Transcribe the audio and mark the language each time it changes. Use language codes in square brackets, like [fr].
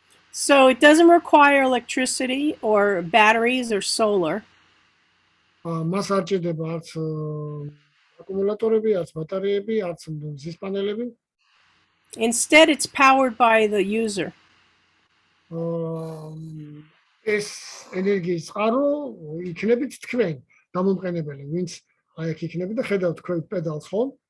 [en] So it doesn't require electricity or batteries or solar. [ka] მას არ ჭირდება არც აკუმულატორები, არც ბატარეები, არც მზის პანელები. [en] Instead, it's powered by the user. [ka] ეს ენერგიის წყარო იქნებით თქვენ, დამომყენებელი, ვინც აი აქ იქნებით და ხედავთ თქვენ პედალს, ხო?